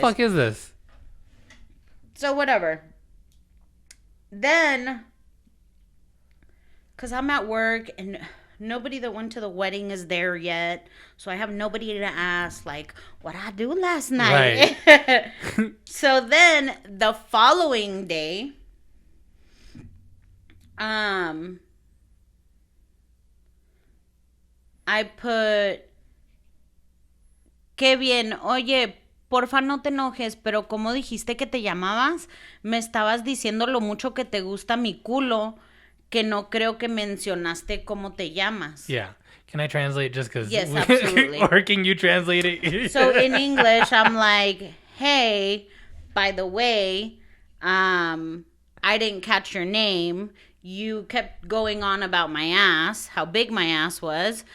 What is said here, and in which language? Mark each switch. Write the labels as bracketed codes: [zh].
[en] fuck is this? So whatever. Then, because I'm at work and nobody that went to the wedding is there yet, so I have nobody to ask like what I do last night. Right. So then the following day, I put, [es] qué bien, oye, porfa no te enojes, pero como dijiste que te llamabas, me estabas diciendo lo mucho que te gusta mi culo, que no creo que mencionaste cómo te llamas. [en] Yeah. Can I translate just because? Yes, absolutely. Or can you translate it? So in English, I'm like, hey, by the way, I didn't catch your name. You kept going on about my ass, how big my ass was.